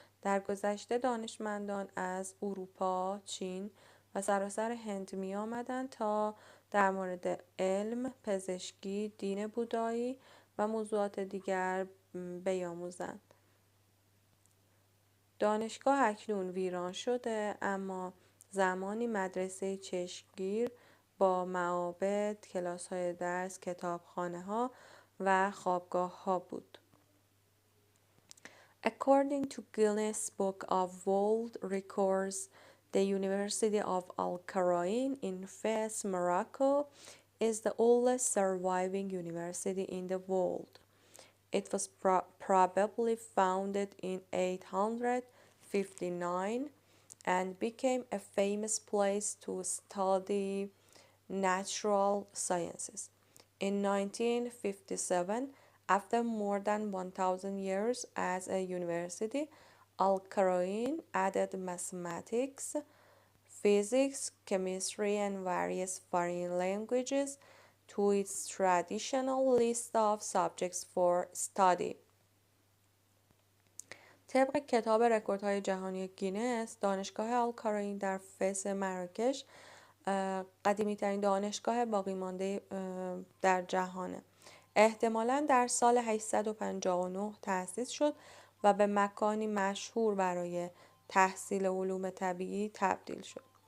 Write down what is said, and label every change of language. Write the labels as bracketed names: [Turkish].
[Persian] در گذشته دانشمندان از اروپا، چین و سراسر هند می آمدند تا در مورد علم، پزشکی، دین بودایی و موضوعات دیگر بیاموزند. دانشگاه اکنون ویران شده، اما زمانی مدرسه چشمگیر با معابد، کلاس‌های درس، کتابخانه‌ها و خوابگاه‌ها بود. [English] According to Guinness Book of World Records, the University of Al-Qarain in Fez, Morocco, is the oldest surviving university in the world. It was probably founded in 859 and became a famous place to study natural sciences. In 1957, after more than 1,000 years as a university, Al-Qarain added mathematics, physics, chemistry, and various foreign languages to its traditional list of subjects for study. [Persian] طبق کتاب رکوردهای جهانی گینس، دانشگاه آلکاراین در فز مراکش قدیمی ترین دانشگاه باقی مانده در جهانه. احتمالاً در سال 859 تأسیس شد و به مکانی مشهور برای تحصیل علوم طبیعی تبدیل شد.